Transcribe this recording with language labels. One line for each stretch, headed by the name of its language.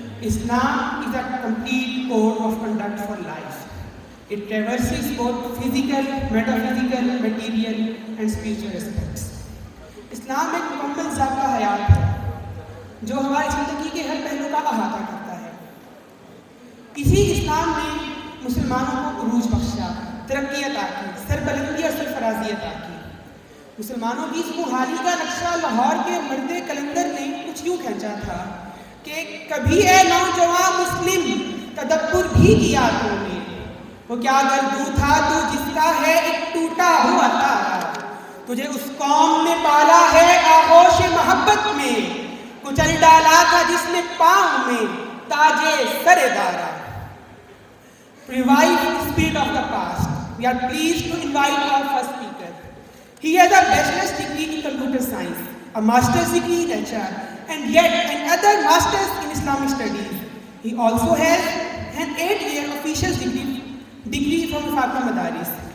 English: Islam is a complete code of conduct for life. It traverses both physical, metaphysical, material and spiritual aspects.
Urdu: اسلام ایک مکمل ضابطہ حیات ہے جو ہماری زندگی کے ہر پہلو کا احاطہ کرتا ہے۔ اسی اسلام نے مسلمانوں کو عروج بخشا، ترقی عطا کی، سربلندی اور سرفرازی عطا کی۔ مسلمانوں کی اس بحالی کا نقشہ لاہور کے مرد کلندر نے کچھ یوں کھینچا تھا کہ کبھی اے نوجوان مسلم تدبر بھی کیا تو نے، وہ کیا گردو تھا تو جس کا ہے ایک ٹوٹا ہوا تارا، تجھے اس قوم نے پالا ہے آغوش محبت میں، کچل ڈالا تھا جس نے پاؤں میں تاجے سر دارا۔
English: Revive the spirit of the past. We are pleased to invite our first speaker. He has a bachelor's degree in computer science, a master's degree in HR, and yet another master's in Islamic studies. He also has an 8-year official degree from Fatima Madaris.